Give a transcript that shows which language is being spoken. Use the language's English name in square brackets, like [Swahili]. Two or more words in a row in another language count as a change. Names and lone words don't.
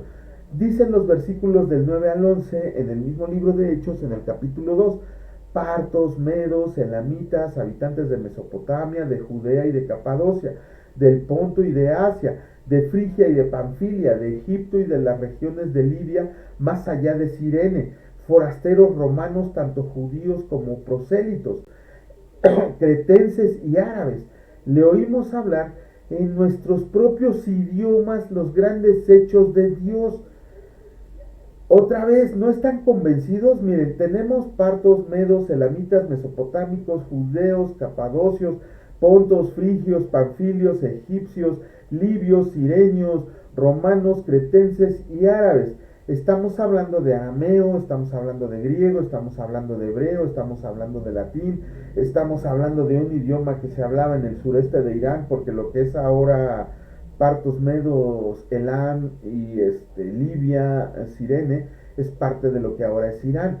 [Spanish] Dicen los versículos del 9 al 11 en el mismo libro de Hechos, en el capítulo 2: partos, medos, elamitas, habitantes de Mesopotamia, de Judea y de Capadocia, del Ponto y de Asia, de Frigia y de Panfilia, de Egipto y de las regiones de Libia, más allá de Cirene, forasteros romanos, tanto judíos como prosélitos, cretenses y árabes. Le oímos hablar en nuestros propios idiomas los grandes hechos de Dios. Otra vez, ¿no están convencidos? Miren, tenemos partos, medos, elamitas, mesopotámicos, judeos, capadocios, pontos, frigios, panfilios, egipcios, libios, sirenios, romanos, cretenses y árabes. Estamos hablando de arameo, estamos hablando de griego, estamos hablando de hebreo, estamos hablando de latín, estamos hablando de un idioma que se hablaba en el sureste de Irán, porque lo que es ahora partos, medos, Elam y Libia, Cirene, es parte de lo que ahora es Irán.